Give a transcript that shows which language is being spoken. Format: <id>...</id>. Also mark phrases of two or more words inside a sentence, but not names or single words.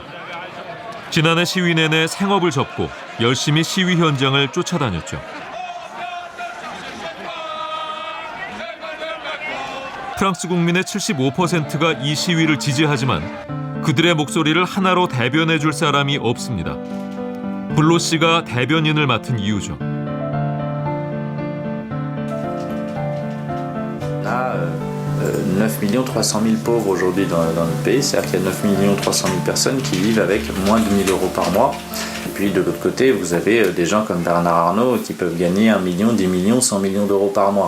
<ko>지난해 시위 내내 생업을 접고 열심히 시위 현장을 쫓아다녔죠. 프랑스 국민의 75%가 이 시위를 지지하지만 그들의 목소리를 하나로 대변해 줄 사람이 없습니다. 블로 씨가 대변인을 맡은 이유죠.</ko> <fr>On a 9 300 000 pauvres aujourd'hui dans notre pays, c'est-à-dire qu'il y a 9 300 000 personnes qui vivent avec moins de 1 000 euros par mois. Et puis de l'autre côté, vous avez des gens comme Bernard Arnault qui peuvent gagner 1 million, 10 millions, 100 millions d'euros par mois.</fr>